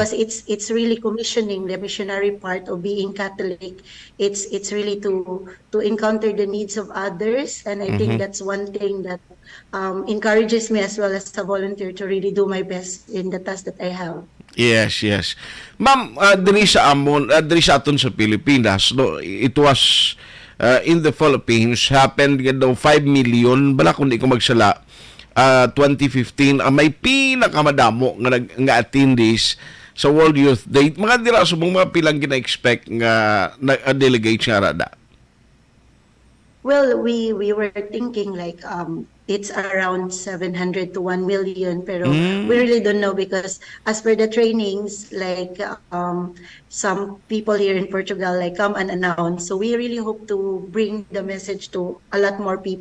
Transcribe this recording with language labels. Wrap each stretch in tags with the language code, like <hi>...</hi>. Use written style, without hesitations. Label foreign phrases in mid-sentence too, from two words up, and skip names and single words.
<en>because it's really commissioning the missionary part of being Catholic. It's really to encounter the needs of others, and I think Mhm. that's one thing that encourages me as well as a volunteer to really do my best in the task that I have. Yes, yes.</en> <hil>Ma'am, diri Mhm. sa amon, diri sa aton sa Pilipinas, no,</hil> <en>it was in the Philippines happened</en> <hil>daw 5 million bala kung di ko magsala 2015 ang may pinakamadamo nga attendees sa World Youth Day. Mga dira subong mga pilang gina-expect nga delegate nga rada.</hil> <en>Well, we were thinking like it's around 700 to 1 million, pero we Mm. really don't know because as per the trainings, like some people here in Portugal like come and announce. So we really hope to bring the message to a lot more people.</en>